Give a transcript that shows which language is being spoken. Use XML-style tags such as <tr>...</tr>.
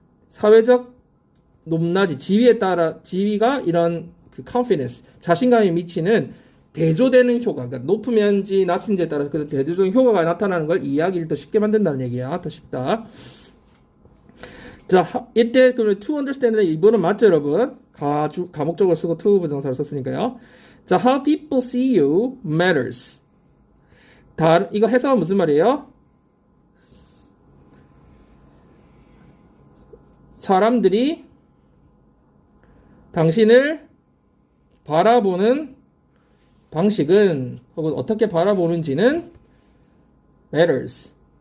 <ko>사회적 높낮이 지위가 이런 그 confidence 자신감에 미치는 대조되는 효과, 그러니까 높으면지 낮은지에 따라서 그 대조적인 효과가 나타나는 걸 이해하기를 더 쉽게 만든다는 얘기야. 더 쉽다. 자, 이때 그러면</ko> <en>to understand</en> <ko>는 이번은 맞죠, 여러분? 가목적을 쓰고 to 부정사를 썼으니까요.</ko> <en>자, how people see you matters.</en> <ko>이거 해석은 무슨 말이에요? 사람들이 당신을 바라보는 방식은 혹은 어떻게 바라보는지는 matters.</ko>